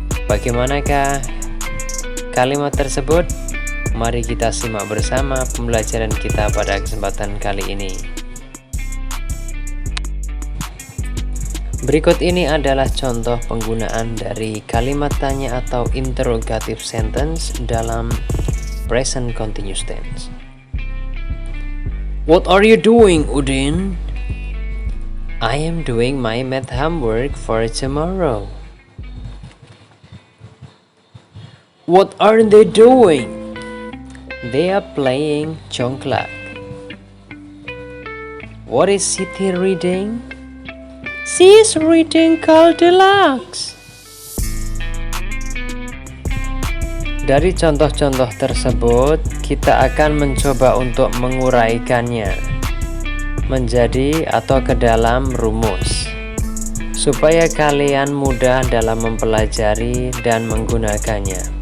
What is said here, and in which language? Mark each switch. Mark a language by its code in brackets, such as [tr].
[id] Bagaimanakah kalimat tersebut? Mari kita simak bersama pembelajaran kita pada kesempatan kali ini. Berikut ini adalah contoh penggunaan dari kalimat tanya atau interrogative sentence dalam present continuous tense. [en] What are you doing, Udin? I am doing my math homework for tomorrow. What are they doing? They are playing congklak. What is Siti reading? She is reading Goldilocks. [id] Dari contoh-contoh tersebut, kita akan mencoba untuk menguraikannya menjadi atau ke dalam rumus supaya kalian mudah dalam mempelajari dan menggunakannya.